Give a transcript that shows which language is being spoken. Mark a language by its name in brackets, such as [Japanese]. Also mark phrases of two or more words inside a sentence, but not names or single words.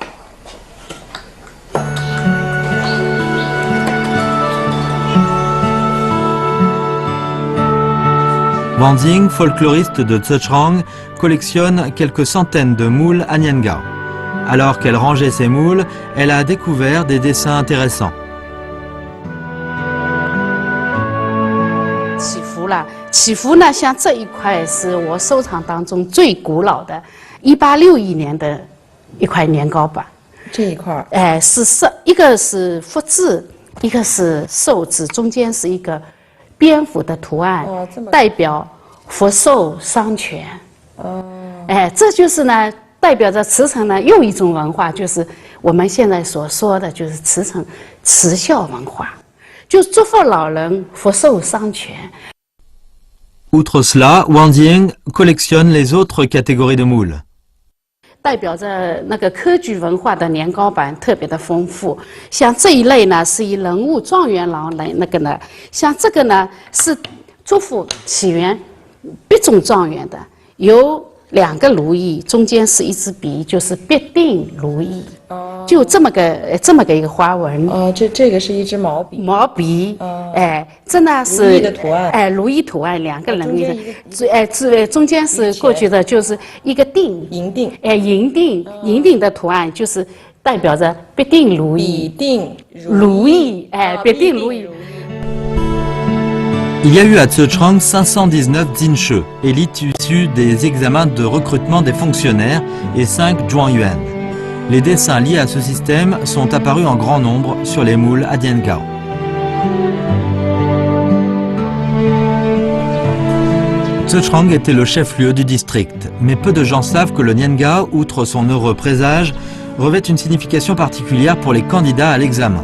[French] Wang Jing, folkloriste de Zhejiang, collectionne quelques centaines de moules à niangao. Alors qu'elle rangeait ses moules, elle a découvert des dessins intéressants. [Chinese] 祈福呢，像这一块是我收藏当中最古老的，1861年的一块年糕板。这一块，一个是福字，一个是寿字，中间是一个蝙蝠的图案，代表福寿双全。这就是呢。代表着慈城呢，又一种文化，就是我们现在所说的，就是慈城慈孝文化，就祝福老人福寿双全。 [French] Outre cela, Wang Jing collectionne les autres catégories de moules. [Chinese] 代表着那个科举文化的年糕板特别的丰富，像这一类呢是以人物状元郎来那个呢，像这个呢是祝福起源必中状元的，由。 2个如意，中间是一支笔，就是必定如意。就这么个一个花纹。这个是一支毛笔。毛笔。这呢是如意的图案。如意图案2个人的。中间是过去的就是一个定。银锭。银锭的图案就是代表着必定如意。必定如意。必定如意。 [French] Il y a eu à Zhejiang 519 Jinshe, élite issue des examens de recrutement des fonctionnaires, et 5 Zhuangyuan. Les dessins liés à ce système sont apparus en grand nombre sur les moules à niangao. Zhejiang était le chef-lieu du district, mais peu de gens savent que le niangao, outre son heureux présage, revêt une signification particulière pour les candidats à l'examen.